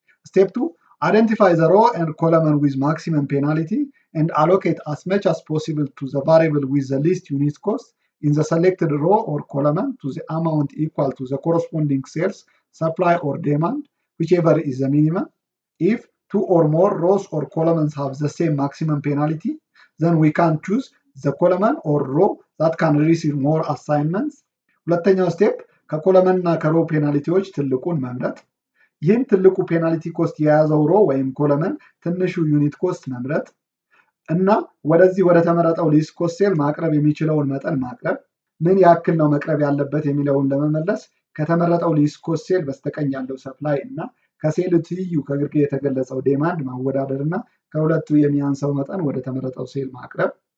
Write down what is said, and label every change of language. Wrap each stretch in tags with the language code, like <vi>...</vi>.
<en>ስቴፕ 2 identify the row and column with maximum penalty and allocate as much as possible to the variable with the least unit cost in the selected row or column to the amount equal to the corresponding sales, supply or demand, whichever is the minimum. If two or more rows or columns have the same maximum penalty, then we can choose the column or row that can receive more assignments.</en> <am>ሁለተኛው ስቴፕ ከኮለመን እና ከሮ ፔናልቲዎች ትልቁን መምረጥ። ይህን ትልቁ ፔናልቲ ኮስት የያዘው ሮ ወይም ኮለመን ትንሹ ዩኒት ኮስት መምረጥ እና ወደዚህ ወደ ተመረጠው ሊስት ኮስት ሴል ማቅረብ የሚችለውን መጠን ማቅረብ። ምን ያክል ነው መቅረብ ያለበት የሚለውን ለመመለስ ከተመረጠው ሊስት ኮስት ሴል በስተቀኝ ያለው ሰፕላይ እና ከሴል ትይዩ ከግርጌ የተገለጸው ዴማንድ ማወዳደር እና ከሁለቱ የሚያንሰው መጠን ወደ ተመረጠው ሴል ማቅረብ።</am>